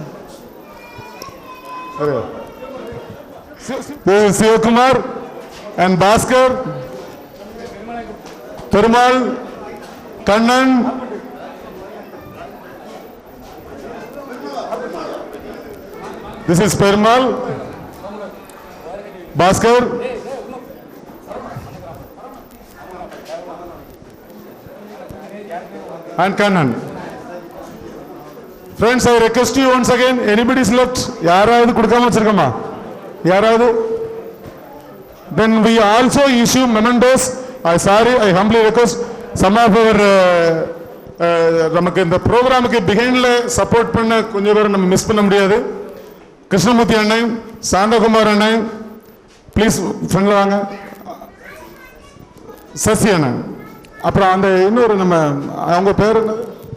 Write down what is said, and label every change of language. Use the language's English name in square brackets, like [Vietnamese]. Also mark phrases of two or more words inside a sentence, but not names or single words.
[English] This is Sivakumar and Bhaskar, Perumal, Kannan, this is Perumal, Bhaskar, and Kannan. Friends, I request you once again, anybody is left? [Tamil] யாராவது குடுக்காம வெச்சிருக்காமா? Yaravadu? [English] Then we also issue mementos. I humbly request some of our [Tamil] நமக்கு இந்த ப்ரோக்ராமுக்கு [English] behindla support [Tamil] பண்ண கொஞ்சம் பேர் நம்ம மிஸ் பண்ண முடியாது. கிருஷ்ணமூர்த்தி அண்ணன், சாந்தகுமார் அண்ணன், [English] please frontla [Tamil] வாங்க. சசி அண்ணன், அப்புறம் அந்த இன்னொரு நம்ம அவங்க பேர் என்னது,